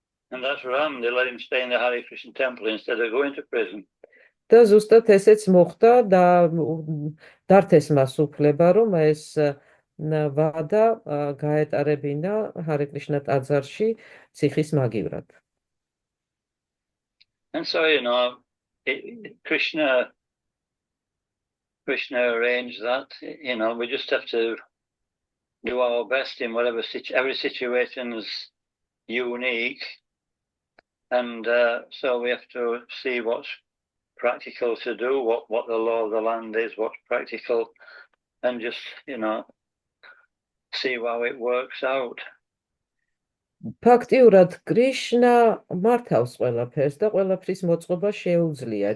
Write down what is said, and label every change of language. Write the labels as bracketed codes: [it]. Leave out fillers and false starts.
[en] And that's Ram, they let him stay in the Hare Krishna temple instead of going to prison. [ka] და ზუსტად ესეც მოხდა და დართეს მას უფლება რომ ეს ვადა გაეტარებინა Hare Krishna ტაძარში ციხის მაგივრად. [en] And so, Krishna arranged that, we just have to do our best in whatever every situation is unique. And so we have to see what's practical to do, what the law of the land is, what's practical, and just, see how it works out. [ka] ფაქტიურად კრიშნა მართავს ყველაფერს და ყველაფრის მოწყობა შეუძლია.